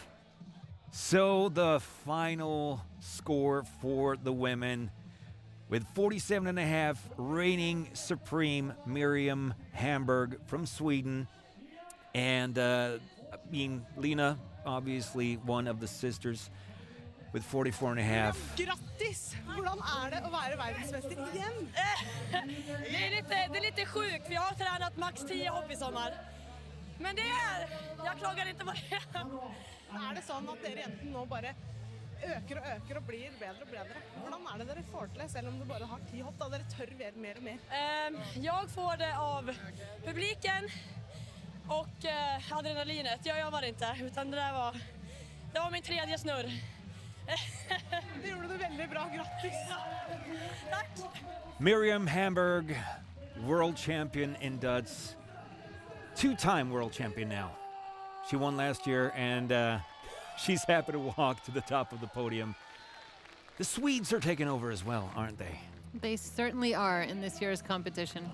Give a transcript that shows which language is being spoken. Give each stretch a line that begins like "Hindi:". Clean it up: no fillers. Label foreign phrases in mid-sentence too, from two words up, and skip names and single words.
English: So the final score for the women, with 47.5, reigning supreme Miriam Hamburg from Sweden. And Lena, obviously one of the sisters with 44 and a half.
Norwegian: Grattis! Hvordan det å være verdensmester igjen?
Swedish: Det är lite sjukt, för jag har tränat max 10 hopp i sommar. Men jag klagar inte på det.
Norwegian: Det sånn at dere jentene nå bare øker og blir bedre og bedre? Hvordan det dere får til det, selv om du bare har 10 hopp, da dere tør mer og mer?
Swedish: Jag får det av publiken och adrenalinet. Jag övar inte, utan det var min 3:e snurr.
Norwegian: Det gjorde du veldig bra, grattis!
Swedish: Tack!
English: Miriam Hamburg, world champion in Døds. 2-time world champion now. She won last year, and she's happy to walk to the top of the podium. The Swedes are taking over as well, aren't they? They certainly are in this year's competition.